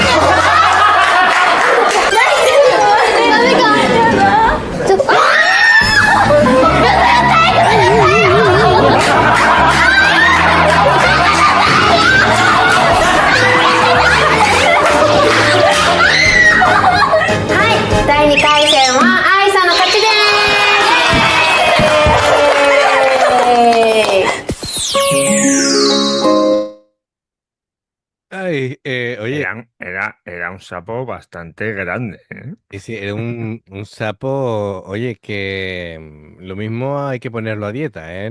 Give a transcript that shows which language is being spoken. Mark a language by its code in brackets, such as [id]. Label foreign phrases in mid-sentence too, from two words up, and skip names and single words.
[ja] ちょっとはい第2回戦は愛さんの勝ち [es] Ay, oye, Era un sapo bastante grande, ¿eh? sí, era un sapo, oye, que lo mismo hay que ponerlo a dieta, ¿eh?